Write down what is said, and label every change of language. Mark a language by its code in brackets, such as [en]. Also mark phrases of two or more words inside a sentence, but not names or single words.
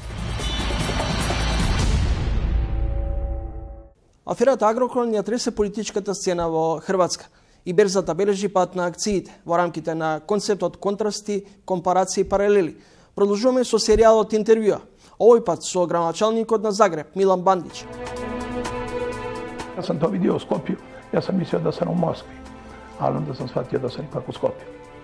[mk] Аферата Агрокор ја тресе политичката сцена во Хрватска и берзата бележи пат на акциите во рамките на концептот контрасти, компарации и паралели. Продолжуваме со серијалот интервјуа, овој пат со градоначалникот на Загреб Милан Бандиќ. [sr] Јас сам тоа видео у Скопју, јас сам мислio да сам у Москви, ali onda sam shvatio da sam ipak u Skopju.